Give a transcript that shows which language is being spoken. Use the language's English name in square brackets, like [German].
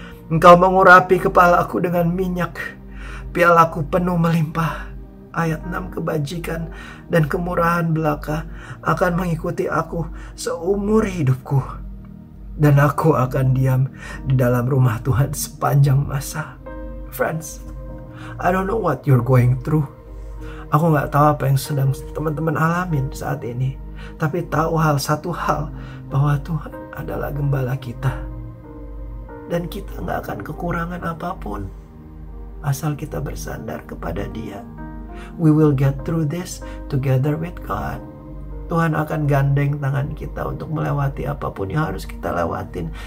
[Indonesian] Engkau mengurapi kepalaku dengan minyak, pialaku penuh melimpah. Ayat 6. Kebajikan dan kemurahan belaka akan mengikuti aku seumur hidupku, dan aku akan diam di dalam rumah Tuhan sepanjang masa. [English] Friends, I don't know what you're going through. [Indonesian] Aku gak tahu apa yang sedang teman-teman alamin saat ini, tapi tahu satu hal, bahwa Tuhan adalah gembala kita. Dan kita gak akan kekurangan apapun asal kita bersandar kepada Dia. [English] We will get through this together with God. [Indonesian] Tuhan akan gandeng tangan kita untuk melewati apapun yang harus kita lewatin.